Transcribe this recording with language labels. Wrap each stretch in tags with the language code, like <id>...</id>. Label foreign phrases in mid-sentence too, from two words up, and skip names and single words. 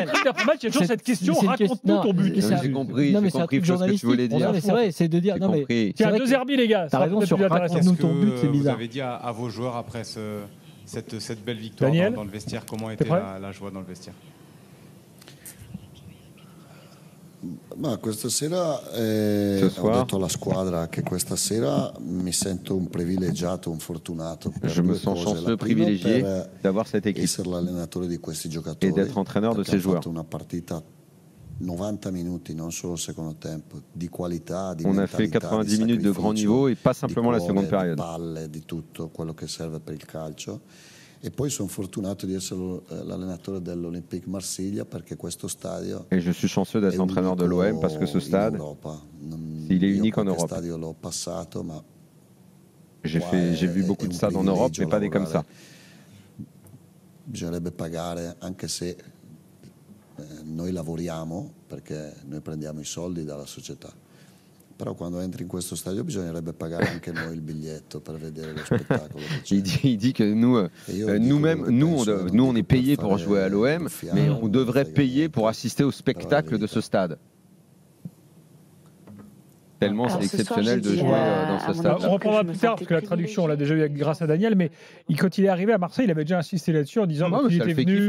<fr>Dans le match, il y a toujours cette question raconte-nous ton but. J'ai compris ce que tu voulais dire. C'est vrai, c'est de dire. Tiens, 2 Herbie, les gars. T'as raison sur raconte-nous ton but, c'est bizarre. Vous avez dit à vos joueurs après cette belle victoire dans le vestiaire, comment était la joie dans le vestiaire ?</fr> <it>Ma questa sera ho detto alla squadra che questa sera mi sento un privilegiato, un fortunato.</it> <fr>Je me sens chanceux, privilégié d'avoir cette équipe</fr> <it>essere l'allenatore di questi giocatori,</it> <fr>et d'être entraîneur de ces joueurs.</fr> <it>Una partita 90 minuti, non solo il secondo tempo, di qualità, di</it> <fr>On a fait 90 minutes de grand niveau et pas simplement la seconde période.</fr> <it>Di palle, di tutto quello che serve per il calcio. E poi sono fortunato di essere l'allenatore dell'Olympique Marsiglia perché questo stadio.</it> <fr>Et je suis chanceux d'être l'entraîneur de l'OM parce que ce stade, il est unique en Europe.</fr> <it>L'ho passato, ma</it> <fr>j'ai vu beaucoup de stades en Europe, mais pas des comme ça.</fr> <it>Bisognerebbe pagare, anche se noi lavoriamo perché noi prendiamo i soldi dalla società. Però quando entri in questo stadio bisognerebbe pagare anche noi il biglietto per vedere lo spettacolo.</it> <fr>Il dit que nous on est payé pour jouer à l'OM, mais on devrait payer pour assister au spectacle de ce stade. Tellement c'est exceptionnel de jouer dans ce stade. On reprendra plus tard parce que la traduction on l'a déjà eu grâce à Daniel, mais quand il est arrivé à Marseille, il avait déjà insisté là-dessus en disant qu'il était venu.</fr>